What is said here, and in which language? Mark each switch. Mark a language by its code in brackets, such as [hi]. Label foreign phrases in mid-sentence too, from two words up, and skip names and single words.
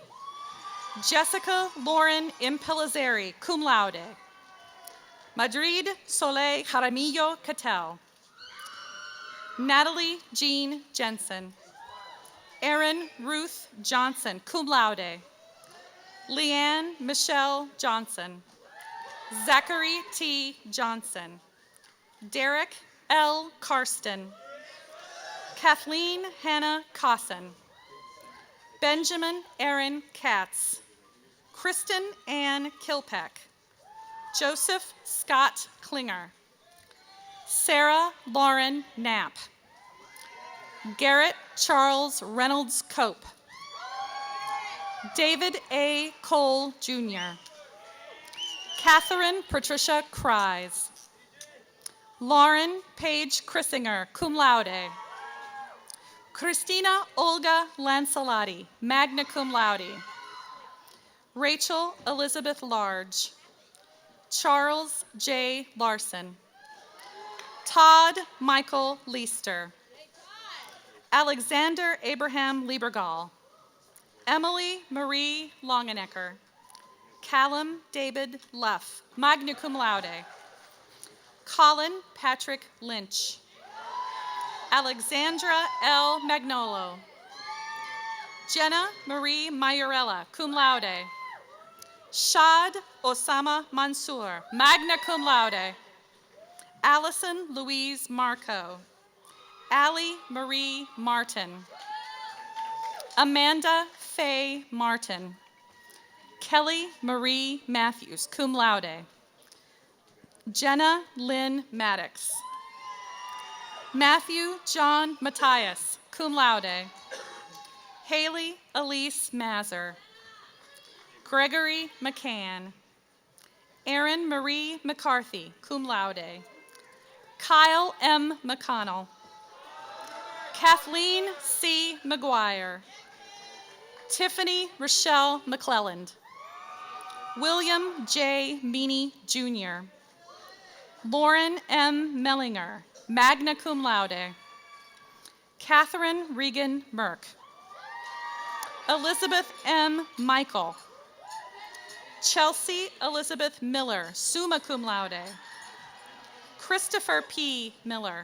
[en] Jessica Lauren Impellizzeri, [la] cum laude. [en] Madrid Soleil Jaramillo Cattell. Natalie Jean Jensen. Erin Ruth Johnson, [la] cum laude. [en] Leanne Michelle Johnson. Zachary T. Johnson. Derek L. Karsten. Kathleen Hannah Cosson. Benjamin Aaron Katz. Kristen Ann Kilpeck. Joseph Scott Klinger. Sarah Lauren Knapp. Garrett Charles Reynolds Cope. David A. Cole Jr. Catherine Patricia Krise. Lauren Paige Chrissinger, [la] cum laude. [en] Christina Olga Lancelotti, [la] magna cum laude. [en] Rachel Elizabeth Large. Charles J. Larson. Todd Michael Leister. Alexander Abraham Liebergall. Emily Marie Longenecker. Callum David Luff, [la] magna cum laude. [en] Colin Patrick Lynch. Alexandra L. Magnolo. Jenna Marie Mayurella, [la] cum laude. [en] Shad Osama Mansour, [la] magna cum laude. [en] Allison Louise Marco. Allie Marie Martin. Amanda Faye Martin. Kelly Marie Matthews, [la] cum laude. [en] Jenna Lynn Maddox. Matthew John Matthias, [la] cum laude. [en] Haley Elise Mazur. Gregory McCann. Erin Marie McCarthy, [la] cum laude. [en] Kyle M. McConnell. Kathleen C. McGuire. Tiffany Rochelle McClelland. William J. Meany Jr. Lauren M. [la] Mellinger, magna cum laude. [en] Catherine Regan Merck. Elizabeth M. Michael. Chelsea Elizabeth Miller, [la] summa cum laude. [en] Christopher P. Miller.